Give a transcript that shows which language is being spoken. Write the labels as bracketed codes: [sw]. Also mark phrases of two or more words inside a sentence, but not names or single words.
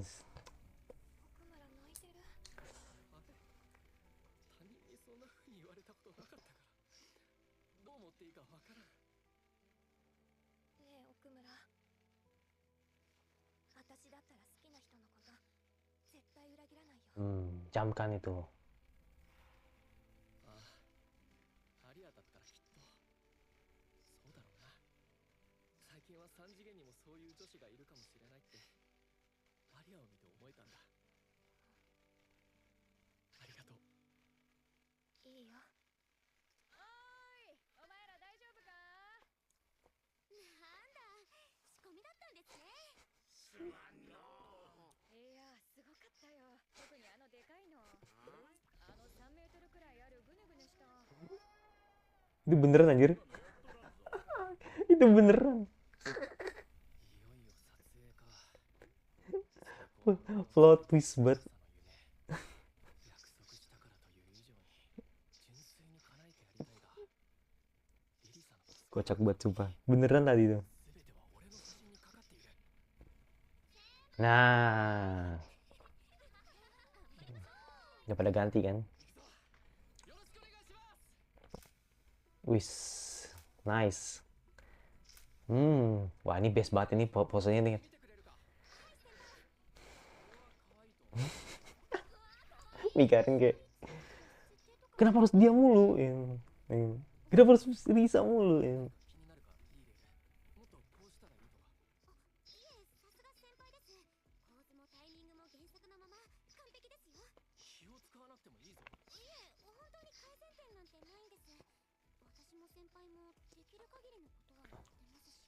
[ja] 奥村泣いてる。あれ、他人にそんな風に言われたことなかったから、どう思っていいかわからん。ねえ奥村、私だったら好きな人のこと絶対裏切らないよ。 [id] camkan itu. [ja] ああ、アリアだったらきっとそうだろうな。最近は三次元にもそういう女子がいるかもしれないってアリアを見て思えたんだ。ありがとう。いいよ。おーい、お前ら大丈夫か？なんだ、仕込みだったんですね。いや、すごかったよ。特にあのでかいの。あの3メートルくらいあるぐねぐねした。 [id] Itu beneran anjir. Itu beneran. [ja] いよいよ撮影か。最高の [en] Plot twist [id] banget. [ja] 約束したからという以上に純粋に叶えてやりたいが、リリサの [id] Kocak banget sumpah. Beneran tadi tuh. [ja] 全ては俺の写真にかかっている。 [id] Nah. Udah pada ganti kan? [ja] よろしくお願いします。 [jv] Wis. Nice. [id] Wah ini best banget ini posenya nih. [ja] 見てくれるか。俺は可愛いと思う。 [id] Mikarin kayak kenapa harus dia mulu? Kenapa harus Risa mulu? [ja] 気になるか、リーレル。もっとこうしたらいいとか。いえ、さすが先輩です。構図もタイミングも原作のまま完璧ですよ。気を使わなくてもいいぞ。いえ、本当に改善点なんてないんです。私も先輩もできる限りのことはやってますし。